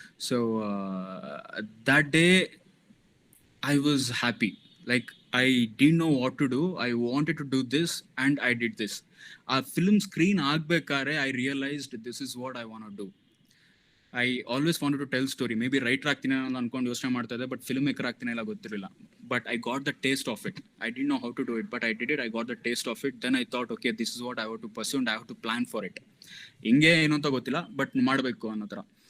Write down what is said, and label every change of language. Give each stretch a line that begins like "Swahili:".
English: So that day I was happy. Like I didn't know what to do. I wanted to do this and I did this. A film screen ಆಗ್ಬೇಕಾದ್ರೆ I realized this is what I want to do. I always wanted to tell story.
Kannada: Maybe writer ಆಗ್ತೀನಿ ಅಂತ ಅನ್ಕೊಂಡು ಯೋಚನೆ ಮಾಡ್ತಾ ಇದ್ದೆ, but film maker ಆಗ್ತೀನಿ ಎಲ್ಲ ಗೊತ್ತಿರಲಿಲ್ಲ.
English: But I got the taste of it. I didn't know how to do it, but I did it. I got the taste of it. Then I thought, okay, this is what I have to pursue and I have to plan for it.
Kannada: ಹಿಂಗೆ ಏನು ಅಂತ ಗೊತ್ತಿಲ್ಲ, but ಮಾಡಬೇಕು ಅನ್ನೋ ಥರ.